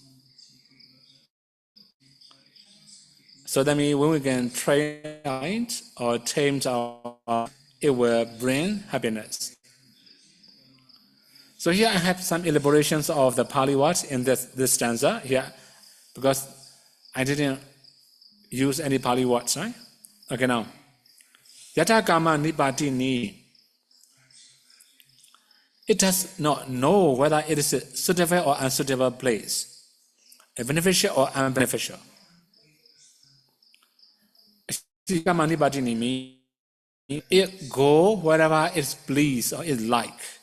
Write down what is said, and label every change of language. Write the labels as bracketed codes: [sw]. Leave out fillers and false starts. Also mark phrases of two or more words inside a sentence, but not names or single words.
[en] So that means when we can train our mind or tame our mind, it will bring happiness. So here I have some elaborations of the Pali words in this stanza here, because I didn't use any Pali words, right? Okay, now. [pa] Yata kama nipatini. [en] It does not know whether it is a suitable or unsuitable place, a beneficial or unbeneficial. [pa] Kama nipatini [en] means it go wherever it's pleased or it's like.